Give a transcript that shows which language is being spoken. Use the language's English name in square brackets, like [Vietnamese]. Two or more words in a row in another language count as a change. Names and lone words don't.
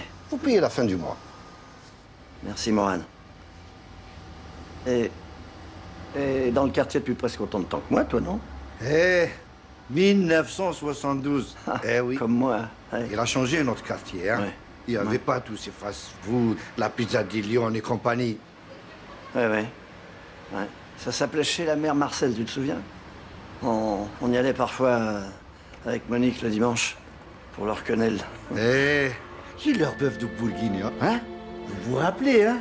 [French] Vous payez la fin du mois. Merci, Morane. Et dans le quartier depuis presque autant de temps que moi, toi, non? 1972. Eh oui. Comme moi. Ouais. Il a changé notre quartier, hein. Ouais. Il n'y avait pas tous ces fast-food, la pizza di Lyon et compagnie. Ouais. Ça s'appelait chez la mère Marcel, tu te souviens? On y allait parfois avec Monique le dimanche pour leur quenelle. Qui leur bœuf de bourguignon, hein? Vous vous rappelez, hein?